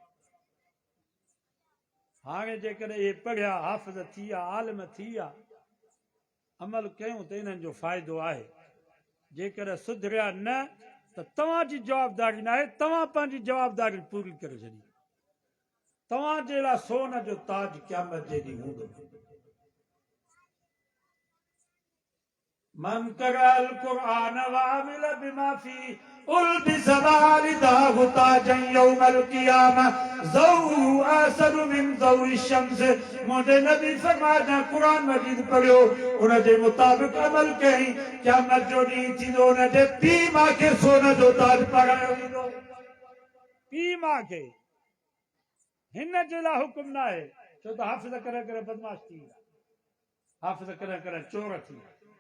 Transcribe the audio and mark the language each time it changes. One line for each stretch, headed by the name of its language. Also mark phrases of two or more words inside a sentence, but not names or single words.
Sindhi: हाणे जेकॾहिं इहे पढ़िया हाफ़िज़ थी विया आलिम थी विया अमल कयूं त इन्हनि जो फ़ाइदो आहे जेकॾहिं सुधरिया न त तव्हांजी जवाबदारी न आहे तव्हां पंहिंजी जवाबदारी पूरी करे छॾी तव्हांजे लाइ सोन जो ताज क़यामत जे ॾींहुं हूंदो
Arabic: من قرأ القرآن وعمل بما في ألبس والداه تاجا يوم القيامة ضوءه أحسن من ضوء الشمس
Sindhi: मुंहिंजे नबी फरमाया क़ुरान मजीद पढ़ियो उन जे मुताबिक़ अमल कई क़यामत जो ॾींहुं थींदो उन जे पीउ मां खे सोन जो ताज पारायो वेंदो पीउ मां खे हिन जे लाइ हुकुम न आहे छो त हाफ़िज़ करे करे बदमाश थी विया हाफ़िज़ करे करे चोर थी विया